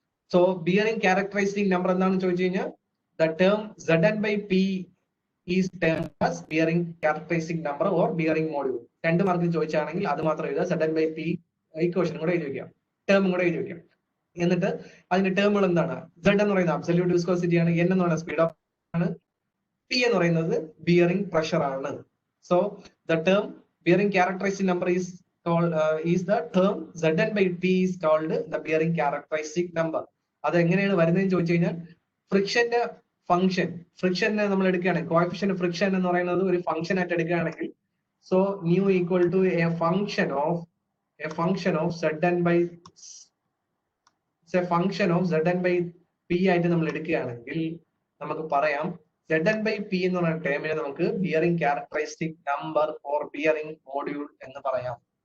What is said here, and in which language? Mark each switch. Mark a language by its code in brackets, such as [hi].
[ml] So bearing characterising number എന്താണെന്ന് ചോദിച്ചു കഴിഞ്ഞാൽ [en] The term Zn/P is termed as bearing characterising number or bearing module. [ml] 2 മാർക്കിന് ചോദിച്ചാണെങ്കിൽ അത് മാത്രം എഴുതുക, Zn/P ഇക്വേഷനും കൂടെ എഴുതി വെക്കാം, ടേമും കൂടെ എഴുതി വെക്കാം. എന്നിട്ട് അതിന്റെ ടേമുകൾ എന്താണ്? Z എന്ന് പറയുന്നത് അബ്സല്യൂട്ട് വിസ്കോസിറ്റി ആണ്, N എന്ന് പറയുന്നത് സ്പീഡ് ഓഫ് ആണ്, P എന്ന് പറയുന്നത് ബിയറിംഗ് പ്രഷർ ആണ്. [en] So the term bearing characterising number is the term Zn/P is called the bearing characteristic number. [ml] അത് എങ്ങനെയാണ് വരുന്നതെന്ന് ചോദിച്ചു കഴിഞ്ഞാൽ ഫ്രിക്ഷന്റെ ഫംഗ്ഷൻ, ഫ്രിക്ഷനെ നമ്മൾ എടുക്കുകയാണെങ്കിൽ കോഎഫിഷ്യന്റ് ഫ്രിക്ഷൻ എന്ന് പറയുന്നത് ഒരു ഫംഗ്ഷൻ ആയിട്ട് എടുക്കുകയാണെങ്കിൽ [en] So nu equal to a function of Zn by Zn by p [ml] ആയിട്ട് നമ്മൾ എടുക്കുകയാണെങ്കിൽ നമുക്ക് പറയാം Zn by p എന്ന് പറയുന്ന ടേമിനെ നമുക്ക് bearing characteristic number or bearing module എന്ന് പറയാം.